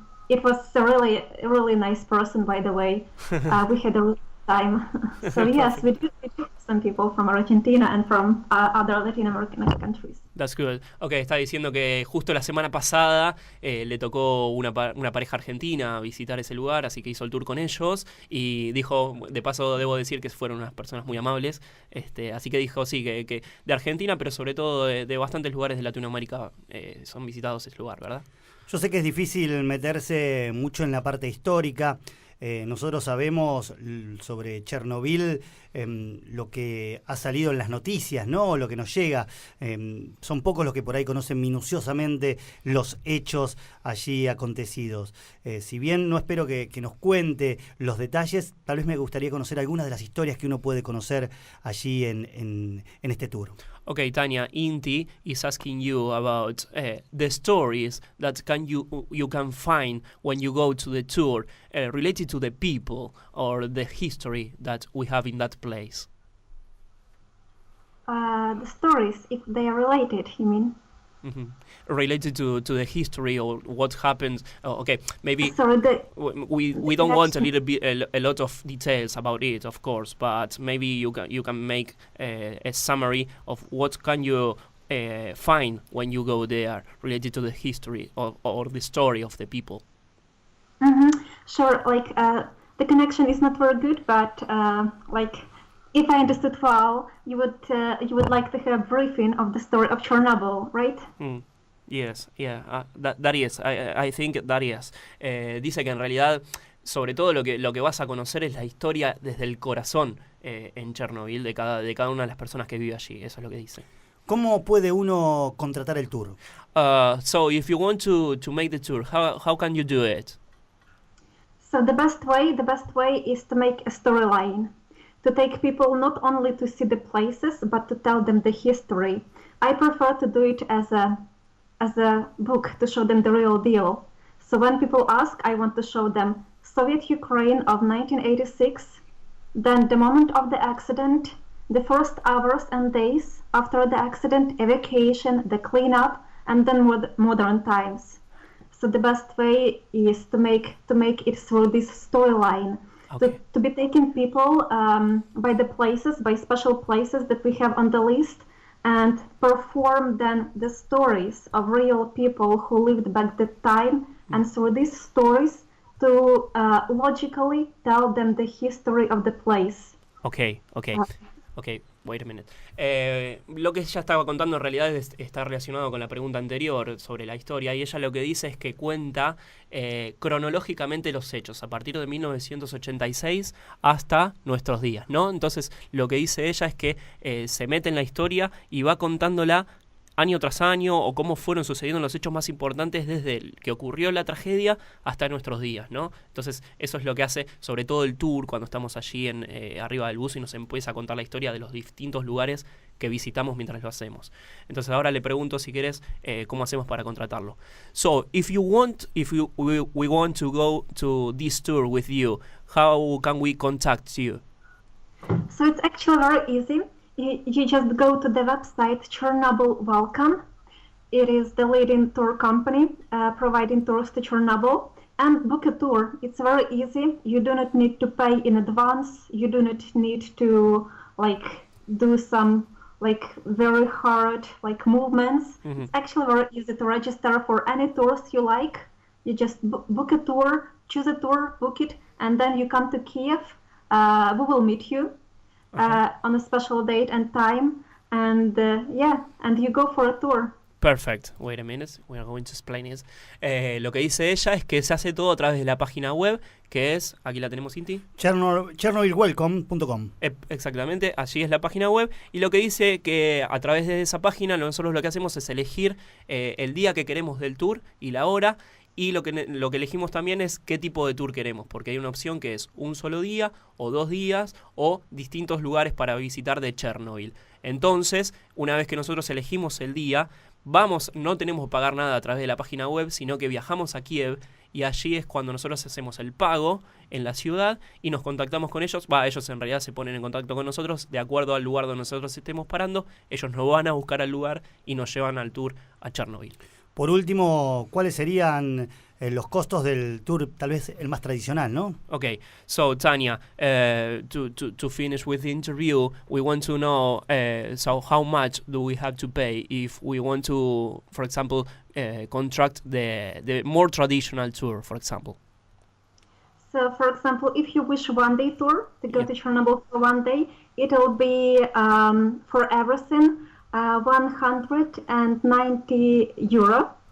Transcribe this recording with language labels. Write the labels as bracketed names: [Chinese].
[English] It was a really nice person, by the way. We had a really time. So yes, we do have some people from Argentina and from other Latin American countries. That's good. [Spanish] Ok, está diciendo que justo la semana pasada le tocó una pareja argentina visitar ese lugar, así que hizo el tour con ellos y dijo, de paso debo decir que fueron unas personas muy amables, así que dijo sí, que de Argentina, pero sobre todo de bastantes lugares de Latinoamérica son visitados ese lugar, ¿verdad? Yo sé que es difícil meterse mucho en la parte histórica. Nosotros sabemos sobre Chernobyl lo que ha salido en las noticias, ¿no? Lo que nos llega. Son pocos los que por ahí conocen minuciosamente los hechos allí acontecidos. Si bien no espero que nos cuente los detalles, tal vez me gustaría conocer algunas de las historias que uno puede conocer allí en este tour. [English] Okay, Tanya, Inti is asking you about the stories that you can find when you go to the tour related to the people or the history that we have in that place. The stories, if they are related, you mean? Mm-hmm. Related to the history or what happens. Okay, maybe Sorry, we don't want a lot of details about it, of course, but maybe you can make a summary of what can you find when you go there related to the history or the story of the people. Mm-hmm. Sure, like the connection is not very good, but like if I understood well, you would like to have a briefing of the story of Chernobyl, right? Yes, yeah, that is. I think that is. [Spanish] Dice que en realidad, sobre todo lo que vas a conocer es la historia desde el corazón en Chernobyl de cada una de las personas que vive allí. Eso es lo que dice. ¿Cómo puede uno contratar el tour? [English] So if you want to make the tour, how can you do it? So the best way is to make a storyline. To take people not only to see the places, but to tell them the history. I prefer to do it as a book to show them the real deal. So when people ask, I want to show them Soviet Ukraine of 1986, then the moment of the accident, the first hours and days after the accident, evacuation, the cleanup, and then modern times. So the best way is to make it through this storyline. Okay. To be taking people by the places, by special places that we have on the list, and perform then the stories of real people who lived back that time, and through these stories to logically tell them the history of the place. Okay, wait a minute. [Spanish] Lo que ella estaba contando en realidad está relacionado con la pregunta anterior sobre la historia, y ella lo que dice es que cuenta cronológicamente los hechos a partir de 1986 hasta nuestros días, ¿no? Entonces lo que dice ella es que se mete en la historia y va contándola año tras año o cómo fueron sucediendo los hechos más importantes desde el que ocurrió la tragedia hasta nuestros días, ¿no? Entonces eso es lo que hace sobre todo el tour cuando estamos allí arriba del bus y nos empieza a contar la historia de los distintos lugares que visitamos mientras lo hacemos. Entonces ahora le pregunto, si querés, cómo hacemos para contratarlo. [English] So, if we want to go to this tour with you, how can we contact you? So it's actually very easy. You just go to the website Chernobyl Welcome. It is the leading tour company providing tours to Chernobyl, and book a tour. It's very easy. You do not need to pay in advance. You do not need to do some very hard movements. Mm-hmm. It's actually very easy to register for any tours you like. You just book a tour, choose a tour, book it, and then you come to Kiev. We will meet you on a special date and time, and and you go for a tour. Perfect. Wait a minute. We are going to explain this. [Spanish] Lo que dice ella es que se hace todo a través de la página web, que es, aquí la tenemos, Inti. Chernobylwelcome.com. Exactamente, allí es la página web. Y lo que dice que a través de esa página nosotros lo que hacemos es elegir el día que queremos del tour y la hora. Y lo que elegimos también es qué tipo de tour queremos, porque hay una opción que es un solo día o 2 días o distintos lugares para visitar de Chernobyl. Entonces, una vez que nosotros elegimos el día, no tenemos que pagar nada a través de la página web, sino que viajamos a Kiev y allí es cuando nosotros hacemos el pago en la ciudad y nos contactamos con ellos. Ellos en realidad se ponen en contacto con nosotros de acuerdo al lugar donde nosotros estemos parando. Ellos nos van a buscar al lugar y nos llevan al tour a Chernobyl. Por último, ¿cuáles serían los costos del tour, tal vez el más tradicional, no? [English] Okay, so Tania, to finish with the interview, we want to know, so how much do we have to pay if we want to, for example, contract the more traditional tour, for example? So, for example, if you wish one-day tour to go to Chernobyl for one day, it will be for everything 190 euro.